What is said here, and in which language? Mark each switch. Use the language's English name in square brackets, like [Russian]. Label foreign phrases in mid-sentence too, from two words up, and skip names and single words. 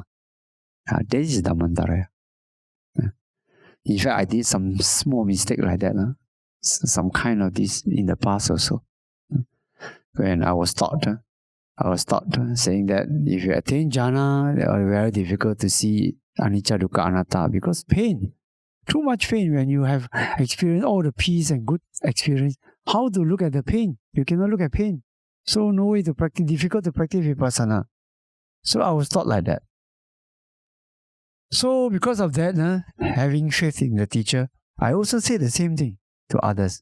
[English] This is Dhammantarāya. In fact, I did some small mistake like that. Some kind of this in the past also. When I was taught saying that if you attain jhana, it is very difficult to see [Pali] anicca, dukkha, anatta [English] because pain. Too much pain when you have experienced all the peace and good experience. How to look at the pain? You cannot look at pain. So no way to practice, difficult to practice vipassana. So I was taught like that. So because of that, having faith in the teacher, I also say the same thing to others.